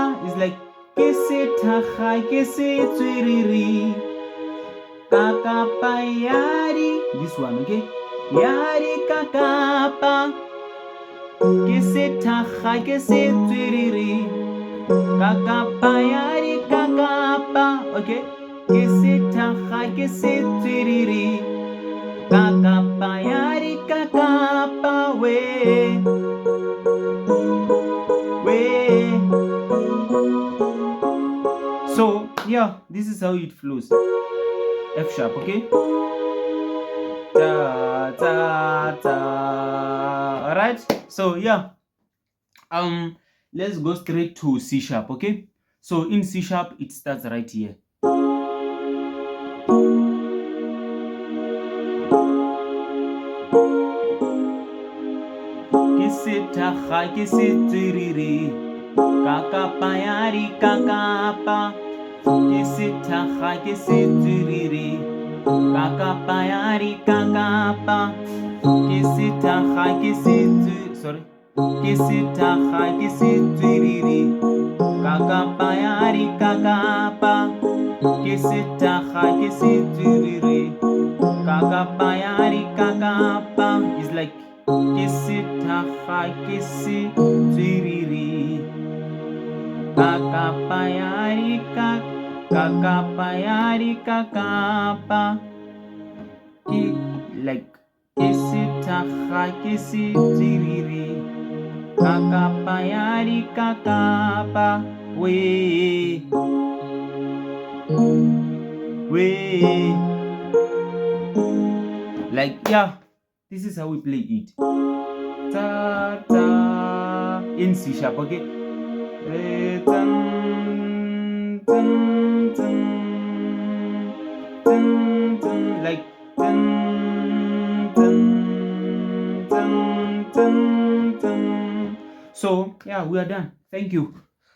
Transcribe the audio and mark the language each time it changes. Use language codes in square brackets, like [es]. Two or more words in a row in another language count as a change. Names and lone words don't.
[en] It's like [nso] ke sethakga ke setswerere kakapa yari. [en] This one, [nso] okay, yari kakapa ke sethakga ke setswerere kakapa yari kakapa. Okay, ke sethakga ke setswerere kakapa yari kakapa we. [en] So yeah, this is how it flows. F sharp. Okay, ta ta ta. All right, so yeah, let's go straight to C sharp. Okay, so in C sharp it starts right here. [nso] Ke sethakga ke setswerere kakapa yari kakapa ke sethakga ke setswerere kakapa yari kakapa ke sethakga ke sethakga ke setswerere kakapa yari kakapa ke sethakga ke setswerere kakapa yari kakapa. [en] It's like [nso] ke sethakga ke setswerere kakapa ya kakapa ya kakapa ke like ke sethakga ke setswerere kakapa ya kakapa we [en] like yeah, this is how we play it. Ta ta in C sharp, okay. Dun, dun, dun, dun, dun, like dun, dun, dun, dun, dun. So yeah, we are done. Thank you.